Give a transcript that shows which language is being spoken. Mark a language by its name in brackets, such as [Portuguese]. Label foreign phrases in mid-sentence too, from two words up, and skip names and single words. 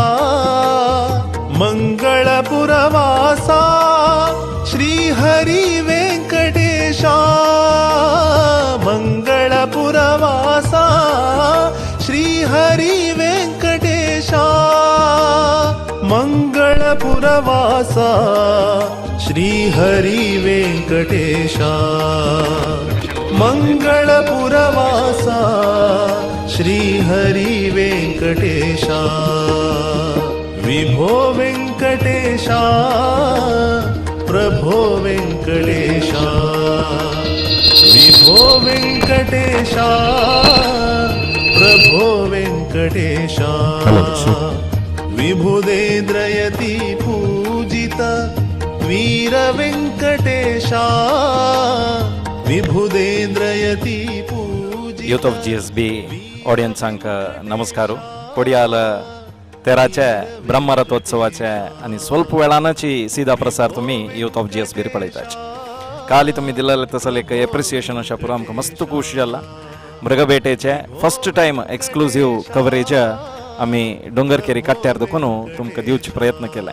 [Sanskrit] मंगलपुरवासा श्रीहरि वेंकटेश मंगलपुरवासा श्रीहरि वेंकटेश मंगलपुरवासा श्रीहरि वेंकटेश मंगलपुरवासा श्रीहरि वेंकटेश विभो वेंकटेश प्रभो वेंकटेश विभो वेंकटेश प्रभो वेंकटेश विभुदेन्द्रयति पूजित वीर वेंकटेश विभुदेन्द्रयति पूजित [Konkani] यूथ ऑफ जीएसबी ऑडियन्सांक नमस्कार पडियाल तेराचे ब्रह्मरथोत्सवाचे आणि स्वल्प वेळानची सीधा प्रसार तुम्ही यूथ ऑफ जीएसबी पळयताचे काली तुम्ही दिलेले तसले एक एप्रिसिएशन अशा पुरो आमकां मस्त खूश जाला मृगबेटेचे [English] first time exclusive coverage [Konkani] आम्ही डोंगरकेरी कट्ट्यार दुखून तुमकां दिवचे प्रयत्न केलाय.